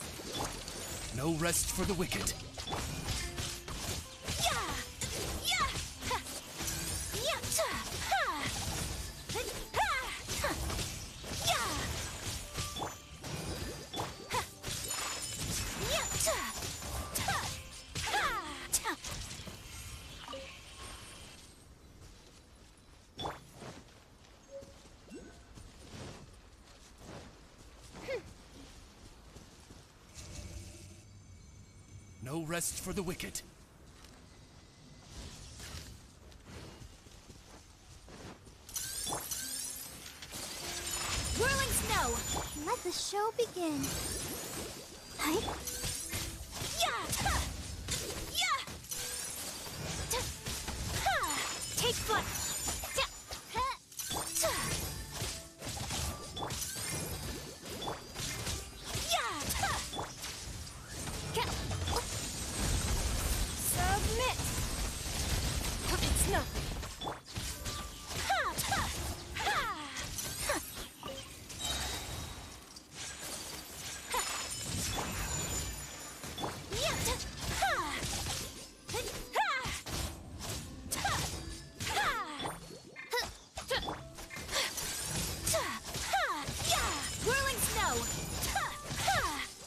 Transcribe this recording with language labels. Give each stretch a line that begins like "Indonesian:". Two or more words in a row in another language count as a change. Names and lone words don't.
English: No rest for the wicked. Yeah! Yeah! Ha! Yeah! Ta! Ha! Ha! Ha! Yeah! Ha! Yeah! Ta! Ta! Ha! Ta! No rest for the wicked. Whirling snow! Let the show begin. Hi. Yeah! Ha! Yeah! Ta! Ha! Take flight! Ta! Ha! Ta! Yeah! Ta! Ca- Submit! It's nothing. Ha! Ta! Ha! Ha! Yeah! Ta! Ha! Ha! Ta! Ha! Ta! Ta! Ha! Yeah! Whirling snow! Ta! Ha!